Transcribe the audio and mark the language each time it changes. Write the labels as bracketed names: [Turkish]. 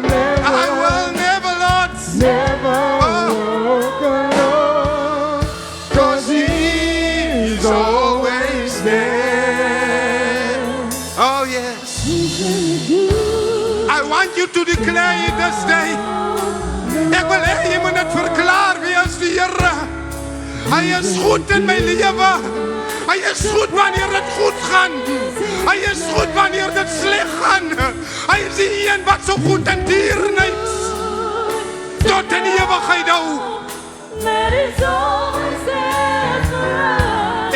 [English] I will never, Lord, never walk alone, 'cause He's always there. Oh yes. Isn't it good? I want you to declare it this day. [Afrikaans] Ek wil hê jy moet dit verklaar wie is die Here. Hy is goed in my lewe. Hy is goed wanneer dit goed gaan. Hy is goed wanneer dit sleg gaan. Hy is die een wat so goed en deernis tot in die ewigheid hou. [English] That is always there for us